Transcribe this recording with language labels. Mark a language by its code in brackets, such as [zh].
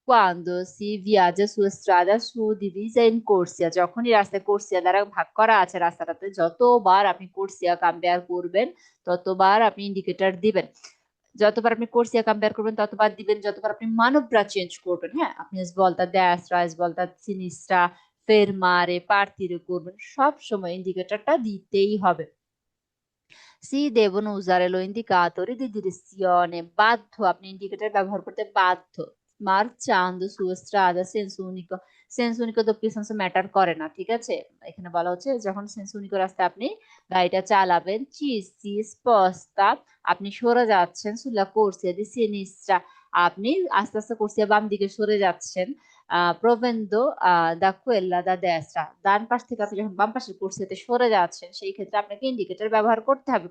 [it] Quando si viaggia su strada suddivisa in corsia, [bn] যখনই রাস্তায় কোর্সিয়া দ্বারা ভাগ করা আছে রাস্তাটাতে, যতবার আপনি কোর্সিয়া কম্পেয়ার করবেন ততবার আপনি ইন্ডিকেটর দিবেন। যতবার আপনি কোর্সিয়া কম্পেয়ার করবেন ততবার দিবেন, যতবার আপনি মানবরা চেঞ্জ করবেন, হ্যাঁ, আপনি [it] svolta a destra, svolta a sinistra, fermare, partire [bn] করবেন, সব সময় ইন্ডিকেটরটা দিতেই হবে। [it] Si devono usare lo indicatore di direzione, [bn] বাধ্য, আপনি ইন্ডিকেটর ব্যবহার করতে বাধ্য। [it] Marciando su strada senso unico, সেন্স উনিকো doppio senso [bn] matter করে না, ঠিক আছে? এখানে বলা হচ্ছে যখন সেন্স উনিকো রাস্তায় আপনি গাড়িটা চালাবেন, [it] ci si sposta, [bn] আপনি সরে যাচ্ছেন, [it] sulla corsia di sinistra, [bn] আপনি আস্তে আস্তে কোর্সিয়া বাম দিকে সরে যাচ্ছেন, [it] প্রভেন্দো দা কোয়েল্লা দা দেস্ট্রা, [bn] ডান পাশ থেকে আপনি যখন বাম পাশের কোর্সিয়াতে সরে যাচ্ছেন সেই ক্ষেত্রে আপনাকে ইন্ডিকেটর ব্যবহার করতে হবে।